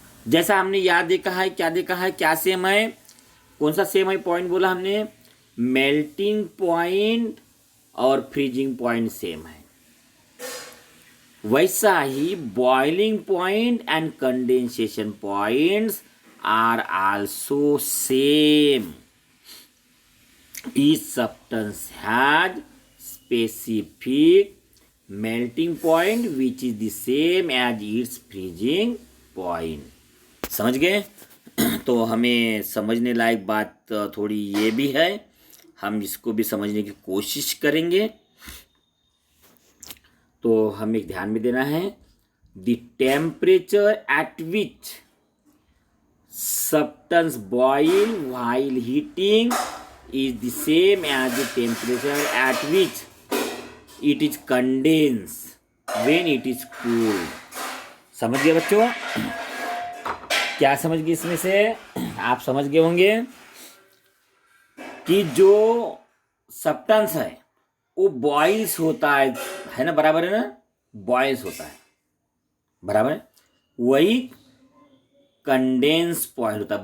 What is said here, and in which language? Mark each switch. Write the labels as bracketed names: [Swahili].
[Hindi] जैसा हमने यहाँ देखा है, क्या देखा है, क्या सेम है, कौन सा सेम है पॉइंट बोला हमने, मेल्टिंग पॉइंट और फ्रीजिंग पॉइंट सेम है। वैसा ही [English] Boiling point and condensation points are also same. Each substance has specific melting point which is the same as its freezing point। [Hindi] समझ गए? तो हमें समझने लायक बात थोड़ी ये भी है, हम इसको भी समझने की कोशिश करेंगे। तो हमें ध्यान में देना है, [English] The temperature at which substance boil while heating is the same as the temperature at which it is condensed when it is cooled। [Hindi] समझ गए बच्चों? क्या समझ गए इसमें से? आप समझ गए होंगे कि जो सब्सटेंस है वो बॉइल्स होता है ना, बराबर है ना, बॉइल्स होता है, बराबर है। वही कंडेंस पॉइंट होता है।